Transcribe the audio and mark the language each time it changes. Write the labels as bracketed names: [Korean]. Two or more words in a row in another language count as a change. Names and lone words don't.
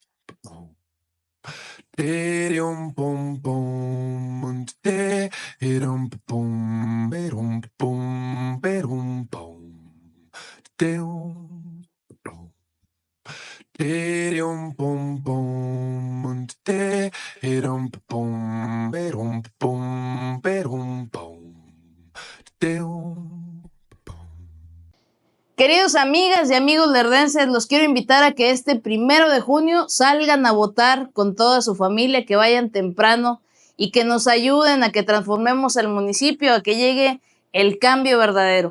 [Spanish] Tirum pum pum, tirum pum, perum pum, perum pum, tirum. Tirum pum pum, tirum pum, perum pum, perum pum, tirum. Queridos amigas y amigos lerdenses, los quiero invitar a que este 1 de junio salgan a votar con toda su familia, que vayan temprano y que nos ayuden a que transformemos el municipio, a que llegue el cambio verdadero.